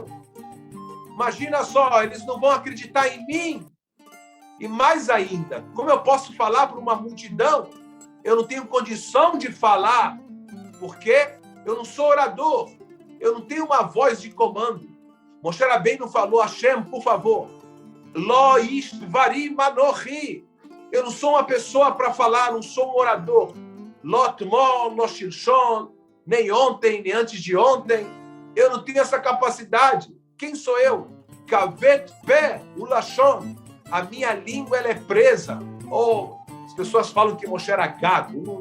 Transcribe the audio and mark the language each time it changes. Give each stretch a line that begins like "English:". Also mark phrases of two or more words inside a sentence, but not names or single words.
Portuguese: Imagina só, eles não vão acreditar em mim. E mais ainda, como eu posso falar para uma multidão? Eu não tenho condição de falar, porque eu não sou orador. Eu não tenho uma voz de comando. Moshe Rabbeinu falou, Hashem, por favor,
Hebrew: לא איש דברים אנכי.
Portuguese: Eu não sou uma pessoa para falar, não sou um orador.
Hebrew: לא תמול, לא שלשום,
Portuguese: nem ontem, nem antes de ontem. Eu não tenho essa capacidade. Quem sou eu?
Hebrew: כבד פה, ולשון.
Portuguese: A minha língua ela é presa. Ou as pessoas falam que Moshe era gago.